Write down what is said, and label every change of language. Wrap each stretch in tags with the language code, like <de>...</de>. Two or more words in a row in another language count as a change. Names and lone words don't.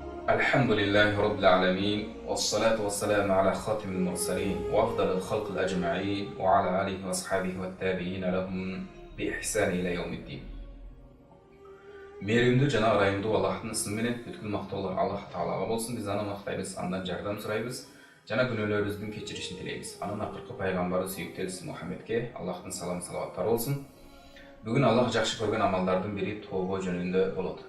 <ar>الحمد لله رب العالمين والصلاة والسلام على خاتم المرسلين وأفضل الخلق الأجمعين وعلى آله وأصحابه والتابعين لهم بإحسان إلى يوم الدين.</ar> <ky>Мейірімді жана ырайымдуу Аллахтын ысымы менен бүткүл мактоолор Аллах Таалага болсун. Биз аны мактайбыз, андан жардам сурайбыз жана күнөөлөрүбүздүн кечиришин тилейбиз. Анын акыркы пайгамбары сүйүктүү элчиси Мухаммедке Аллахтын салам салаваттары болсун. Бүгүн Аллах жакшы көргөн амалдардын бири тообо жөнүндө болот.</ky>